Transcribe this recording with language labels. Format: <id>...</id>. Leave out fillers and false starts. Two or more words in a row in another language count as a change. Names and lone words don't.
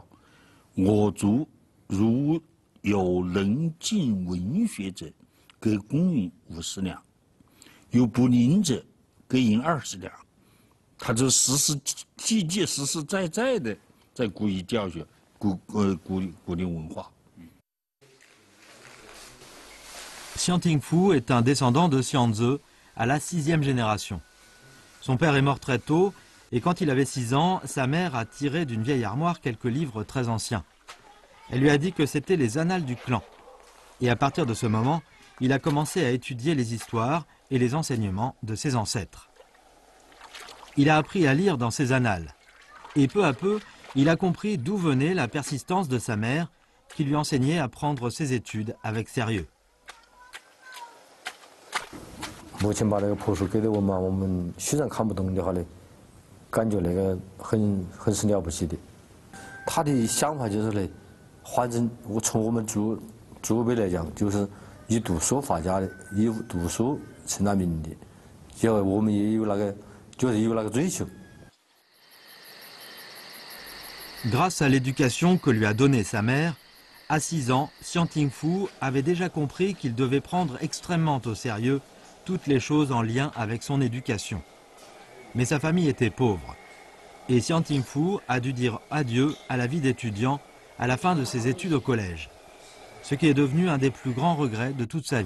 <zh>我族如有能进文学者，给公允50两。有不灵者，给银20两，他就实实在在的在鼓励教学，鼓励文化。</zh> <fr>Xiang Tingfu est un descendant de Xianze à la 6e génération. Son père est mort très tôt et quand il avait 6 ans, sa mère a tiré d'une vieille armoire quelques livres très anciens. Elle lui a dit que c'était les annales du clan. Et à partir de ce moment, il a commencé à étudier les histoires et les enseignements de ses ancêtres. Il a appris à lire dans ses annales. Et peu à peu, il a compris d'où venait la persistance de sa mère qui lui enseignait à prendre ses études avec sérieux.</fr> <zh>母亲把那个帛书给了我们，我们虽然看不懂的话呢，感觉那个很是了不起的。他的想法就是呢，反正从我们祖辈来讲，就是以读书发家的，以读书成了名的，因为我们也有那个，就是有那个追求。</zh> <fr>Grâce à l'éducation que lui a donnée sa mère, à 6 ans, Xiang Tingfu avait déjà compris qu'il devait prendre extrêmement au sérieux toutes les choses en lien avec son éducation. Mais sa famille était pauvre, et Xiang Tingfu a dû dire adieu à la vie d'étudiant à la fin de ses études au collège, ce qui est devenu un des plus grands regrets de toute sa vie.</fr>